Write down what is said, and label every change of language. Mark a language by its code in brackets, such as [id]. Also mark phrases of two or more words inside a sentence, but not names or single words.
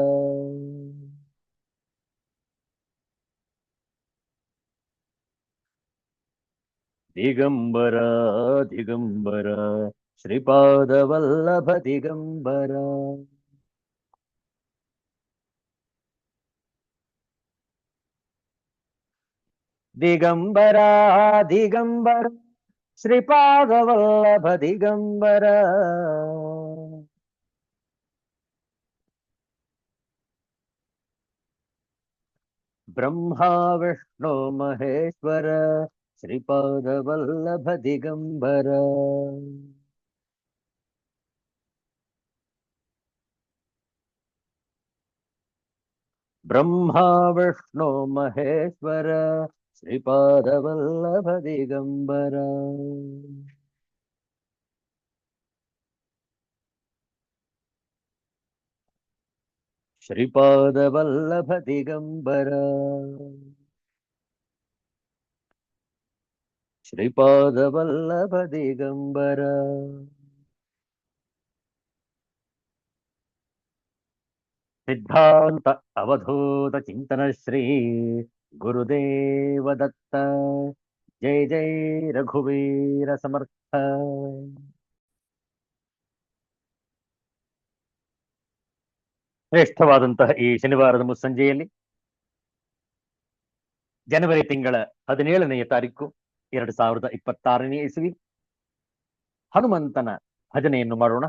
[mr] दिगंबर दिगंबर श्रीपाद वल्लभ दिगंबर दिगंबरा दिगंबर श्रीपाद वल्लभ दिगंबर ब्रह्मा विष्णु महेश्वर श्रीपाद वल्लभ दिगंबर ब्रह्मा विष्णु महेश्वर श्रीपाद वल्लभ दिगंबर श्रीपाद वल्लभ दिगंबर श्रीपाद वल्लभ दिगंबर सिद्धांत अवधूत चिंतन श्री गुरुदेव दत्त जय जय रघुवीर समर्थ [kn] ಶ್ರೇಷ್ಠವಾದಂತಹ ಈ ಶನಿವಾರದ ಮುಸ್ಸಂಜೆಯಲ್ಲಿ ಜನವರಿ ತಿಂಗಳ 17ನೇ ತಾರೀಕು 2026ನೇ ಇಸವಿ ಹನುಮಂತನ ಭಜನೆಯನ್ನು ಮಾಡೋಣ.